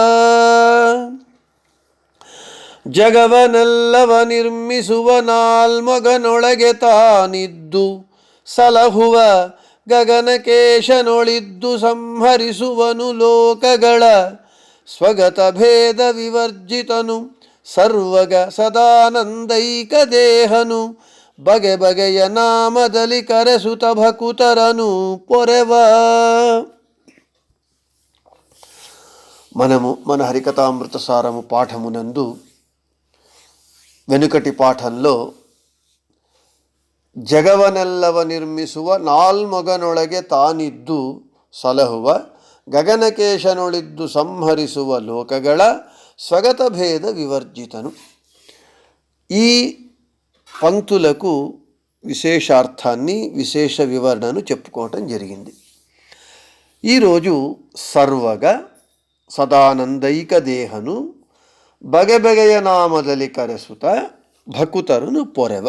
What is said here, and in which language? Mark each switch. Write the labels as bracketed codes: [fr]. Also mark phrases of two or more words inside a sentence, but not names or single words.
[kn] ಜಗವನೆಲ್ಲವ ನಿರ್ಮಿಸುವ ನಾಲ್ಮಗನೊಳಗೆ ತಾನಿದ್ದು ಸಲಹುವ ಗಗನಕೇಶನೊಳಿದ್ದು ಸಂಹರಿಸುವನು ಲೋಕಗಳ ಸ್ವಗತ ಭೇದ ವಿವರ್ಜಿತನು ಸರ್ವಗ ಸದಾನಂದೈಕ ದೇಹನು ಬಗೆ ಬಗೆಯ ನಾಮದಲ್ಲಿ ಕರೆಸುತ ಭಕುತರನು ಪೊರೆವ. [te] మనము మన హరికథామృత సారము పాఠమునందు వెనుకటి పాఠంలో [kn] ಜಗವನೆಲ್ಲವ ನಿರ್ಮಿಸುವ ನಾಲ್ಮೊಗನೊಳಗೆ ತಾನಿದ್ದು ಸಲಹುವ ಗಗನಕೇಶನೊಳಿದ್ದು ಸಂಹರಿಸುವ ಲೋಕಗಳ ಸ್ವಗತ ಭೇದ ವಿವರ್ಜಿತನು. [te] ఈ పంక్తులకు విశేషార్థాన్ని విశేష వివరణను చెప్పుకోవటం జరిగింది. [kn] ఈరోజు ಸರ್ವಗ ಸದಾನಂದೈಕ ದೇಹನು ಬಗೆಬಗೆಯ ನಾಮದಲಿ ಕರೆಸುತ ಭಕುತರನು ಪೊರೆವ.